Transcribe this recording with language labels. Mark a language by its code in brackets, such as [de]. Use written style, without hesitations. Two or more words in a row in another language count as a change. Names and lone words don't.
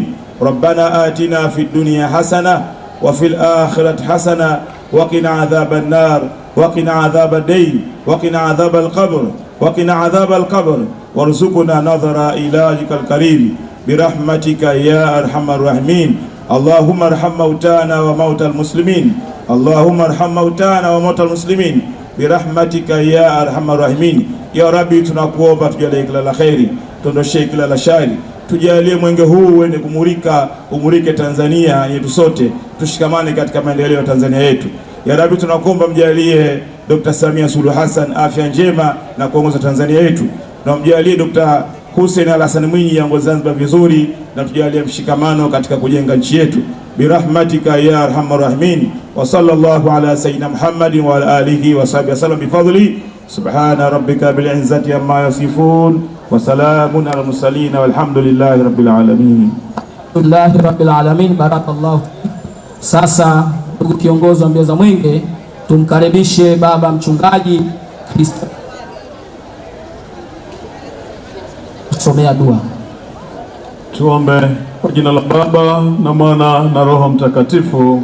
[ar] ربنا آتنا في الدنيا حسنة وفي الآخرة حسنة وقنا عذاب النار وقنا عذاب الدين وقنا عذاب القبر وقنا عذاب القبر وارزقنا نظر إلهك الكريم برحمتك يا أرحم الراحمين. اللهم ارحم موتانا وموتى المسلمين، اللهم ارحم موتانا وموتى المسلمين برحمتك يا أرحم الراحمين. يا ربي, [sw] tunakuomba tujalie kila la kheri, tuondoshe kila la shari, tujalie mwenge huu uende umurike Tanzania yetu sote, tushikamane katika maendeleo ya Tanzania yetu. [ar] يا ربي, [sw] tunakuomba mjalie Dr. Samia Suluhu Hassan afya njema na kuongoza Tanzania yetu, na mjalie Dr. Hussein Al-Hassan Mwinyi aongoze Zanzibar vizuri, na tujalie mshikamano katika kujenga nchi yetu [ar] برحمتك يا أرحم الراحمين. وصلى الله على سيدنا محمد وعلى آله وصحبه وسلم بفضل. سبحان ربك بالعزة عما يصفون وسلام على المرسلين والحمد لله رب العالمين. الحمد لله رب العالمين. Barakallahu. [sw] Sasa ndugu kiongozi wa mbio za mwenge, tumkaribishe baba mchungaji Kristo kusomea dua. Tuombe. Kwa jina la Baba na Mwana na Roho Mtakatifu.